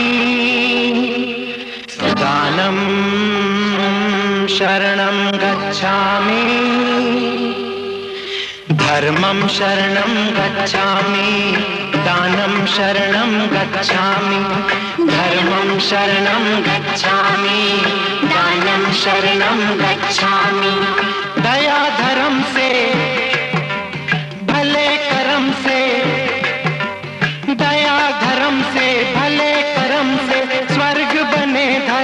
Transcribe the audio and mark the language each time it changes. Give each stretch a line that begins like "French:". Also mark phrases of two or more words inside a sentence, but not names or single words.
Pali: दानं शरणं गच्छामि धर्मं शरणं गच्छामि दानं शरणं गच्छामि धर्मं शरणं गच्छामि दानं शरणं गच्छामि
Hindi: दया धर्म से भले कर्म से दया धर्म से भले कर्म से स्वर्ग बने